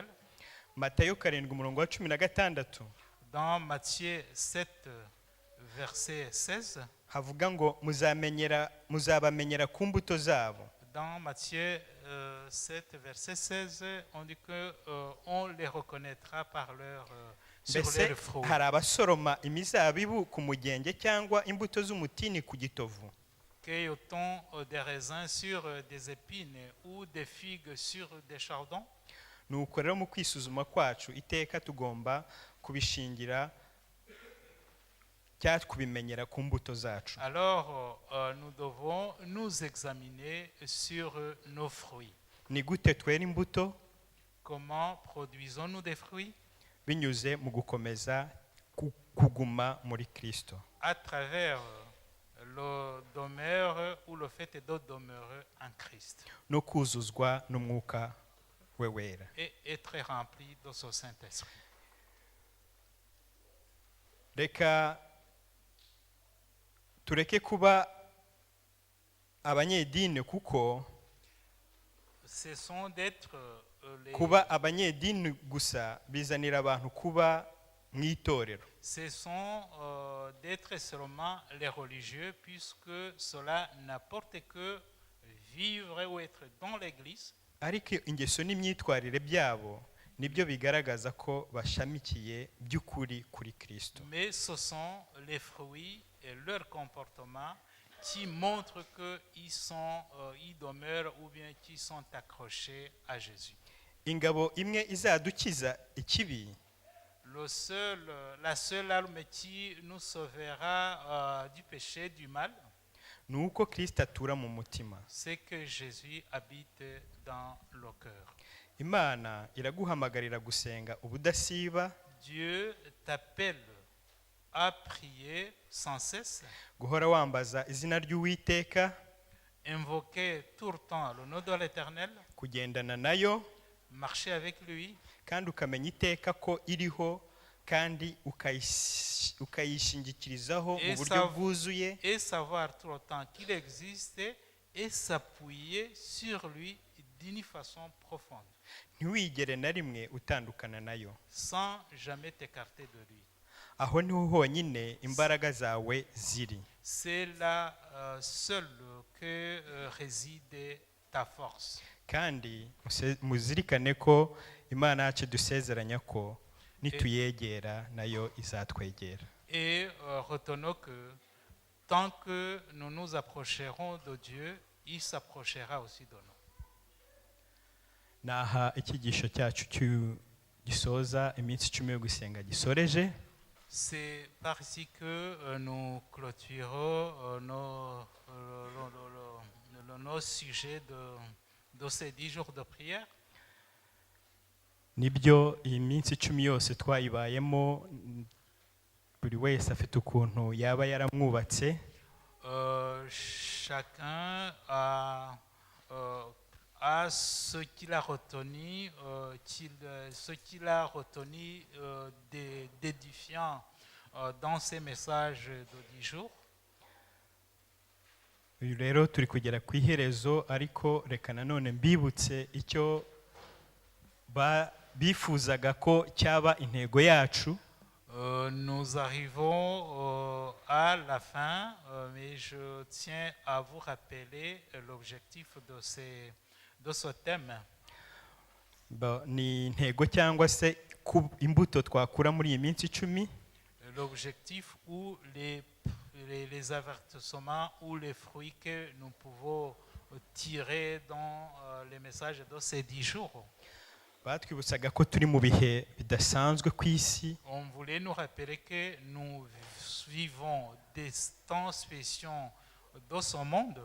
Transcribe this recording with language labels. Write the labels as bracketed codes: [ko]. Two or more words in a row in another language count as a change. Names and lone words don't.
[rw] Matayo 7:16. [fr] Dans Matthieu 7 verset 16. [rw] Havuga ngo muzabamenyera ku mbuto zabo. [fr] Dans Matthieu 7 verset 16, on dit que on les reconnaîtra par sur leurs fruits. [rw] Hari abasoroma imizabibu ku mugenge cyangwa imbuto z'umutini ku gitovu. [fr] Cueille-t-on des raisins sur des épines ou des figues sur des chardons? [rw] Nuko rero mu kwisuzuma kwacu iteka tugomba kubishingira cyangwa kubimenyera ku mbuto zacu. [fr] Alors nous devons nous examiner sur nos fruits. [rw] Ni gute twera imbuto? [fr] Comment produisons-nous des fruits? [rw] Binyuze mu gukomeza kuguma muri Kristo. [fr] À travers le demeure ou le fait de demeurer en Christ. [rw] No kuzuzwa n'umwuka we wera. [fr] Et être rempli de son Saint-Esprit. [rw] Reka tureke kuba abanyedini kuko kuba abanyedini gusa bizanira abantu kuba mu itorero. [fr] Ce sont d'être seulement les religieux puisque cela n'apporte que vivre ou être dans l'église. [rw] Ariko ingeso n'imyitwarire byabo nibyo bigaragaza ko bashamikiye by'ukuri kuri Kristo. [fr] Mais ce sont les fruits et leur comportement qui montrent qu'ils demeurent ou bien qu'ils sont accrochés à Jésus. [rw] Ingabo imwe izadukiza ikibi, [fr] la seule arme qui nous sauvera du péché, du mal, [rw] nuko Kristo atura mu mutima. [fr] C'est que Jésus habite dans le cœur. [rw] imana iraguhamagarira gusenga ubudasiba, [fr] Dieu t'appelle à prier sans cesse, [rw] guhora wambaza izina ry'Uwiteka, [fr] invoquer tout le temps le nom de l'Éternel, [rw] kugendana nayo, [fr] marcher avec lui, [rw] kandi ukamenya iteka ko iriho kandi ukayishingikirizaho mu buryo bwuzuye, [fr] et savoir tout le temps qu'il existe et s'appuyer sur lui d'une façon profonde, [rw] ntiwigere na rimwe utandukana nayo. [fr] sans jamais t'écarter de lui. [rw] Aho niho honyine imbaraga zawe ziri. [fr] C'est là seul que réside ta force. [rw] Kandi muzirikane ko Imana yacu dusezeranya ko nituyegera nayo izatwegera. [fr] Et retenons que tant que nous nous approcherons de Dieu, il s'approchera aussi de nous. [rw] Naha icyigisho cyacu gisoza iminsi 10 yo gusenga gisoreje. [fr] C'est par ici que nous clôturons nos sujets de ces 10 jours de prière. [rw] Nibyo iyi minsi 10 yose twayibayemo, buri wese afite ukuntu yaba yaramwubatse. [fr] Chacun a ce qu'il a retenu, d'édifiant dans ces messages de 10 jours. [rw] Uyu rero turi kugera ku iherezo, ariko reka nanone mbibutse icyo bifuzaga ko cyaba intego yacu. [fr] Nous arrivons à la fin, mais je tiens à vous rappeler l'objectif de ce thème. [rw] Ni intego cyangwa se imbuto twakura muri iyi minsi 10. [fr] L'objectif ou les avertissements ou les fruits que nous pouvons tirer dans les messages de ces 10 jours. [rw] Batwibutsaga ko turi mu bihe bidasanzwe ku isi. [fr] On voulait nous rappeler que nous vivons des temps spéciaux dans ce monde.